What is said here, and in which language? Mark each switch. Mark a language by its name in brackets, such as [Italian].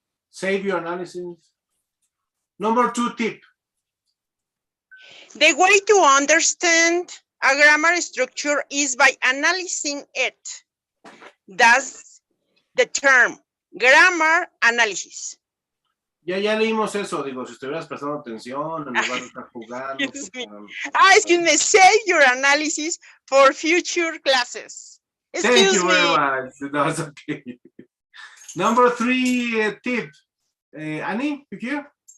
[English] Save your analysis. Number 2 tip. The way to understand a grammar structure is by analyzing it. That's the term, grammar analysis. [Spanish] Ya leímos eso, digo, si estuvieras prestando atención, en lugar de estar jugando. [English] Excuse me, save your analysis for future classes. Thank you very much. That's okay. Number 3 tip. Annie, you here?